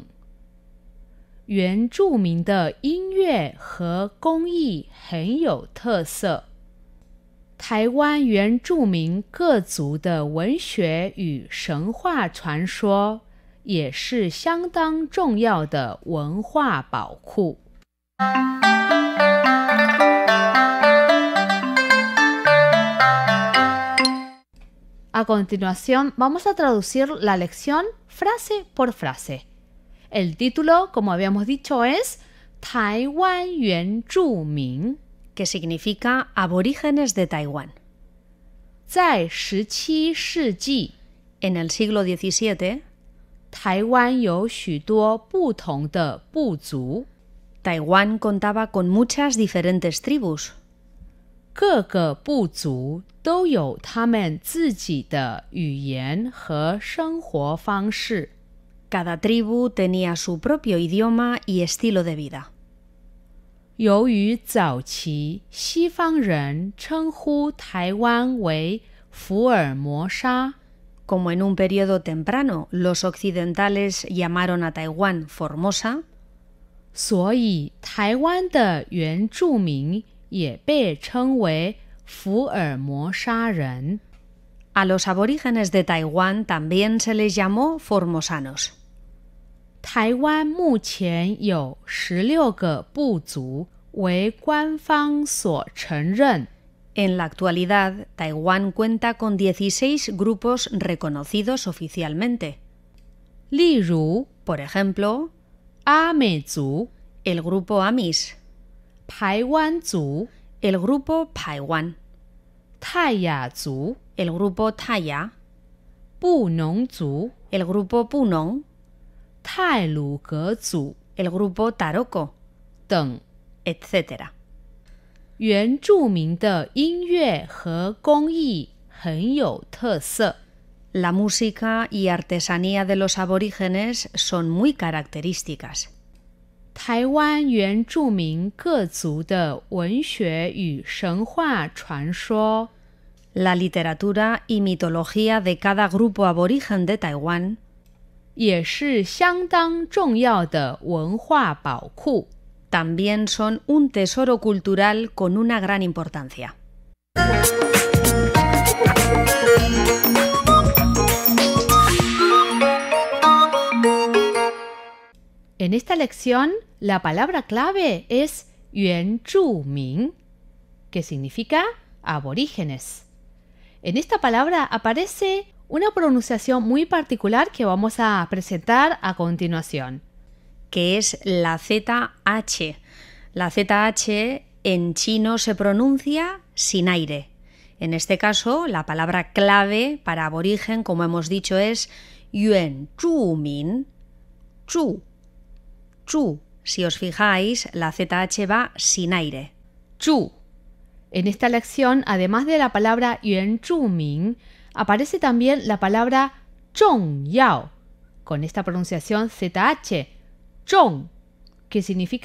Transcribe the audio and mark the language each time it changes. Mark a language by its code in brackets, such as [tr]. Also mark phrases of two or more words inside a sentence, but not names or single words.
[zh] 原住民的音乐和工艺很有特色。台湾原住民各族的文学与神话传说也是相当重要的文化宝库。 [es] A continuación, vamos a traducir la lección frase por frase. El título, como habíamos dicho, es Taiwan Yuan Zhumin, que significa aborígenes de Taiwán. [zh] 在17世纪 [es] En el siglo XVII, [zh] 台湾有许多不同的部族， [es] Taiwán contaba con muchas diferentes tribus. [zh] 各个部族都有他们自己的语言和生活方式。 [es] Cada tribu tenía su propio idioma y estilo de vida. [zh] 由于早期西方人称呼台湾为福尔摩沙， [es] Como en un periodo temprano los occidentales llamaron a Taiwán Formosa, [zh] 所以台湾的原住民也被称为福尔摩沙人。 [es] a los aborígenes de Taiwán también se les llamó formosanos. [zh] 台湾目前有16个部族为官方所承认。 [es] En la actualidad, Taiwán cuenta con 16 grupos reconocidos oficialmente. [zh] 例如 [es] Por ejemplo, [zh] 阿美族、 [es] el grupo Amis, [zh] 排湾族、 [es] el grupo Paiwan, [zh] 泰雅族、 [es] el grupo Taya, [zh] 布农族、 [es] el grupo Punong, [zh] 太鲁阁族 [es] el grupo Taroko, [zh] 等。 [es] etc. [zh] 原住民的音乐和工艺很有特色。 [es] La música y artesanía de los aborígenes son muy características. [zh] 台湾原住民各族的文学与神话传说 [es] La literatura y mitología de cada grupo aborigen de Taiwán [zh] 也是相当重要的文化宝库。 [es] también son un tesoro cultural con una gran importancia. En esta lección, la palabra clave es 原住民, que significa aborígenes. En esta palabra aparece una pronunciación muy particular que vamos a presentar a continuación, que es la ZH. La ZH en chino se pronuncia sin aire. En este caso, la palabra clave para aborigen, como hemos dicho, es [zh] 原住民，住，住. [es] Si os fijáis, la ZH va sin aire. 住. En esta lección, además de la palabra 原住民, aparece también la palabra 重要, con esta pronunciación ZH, 重, que significa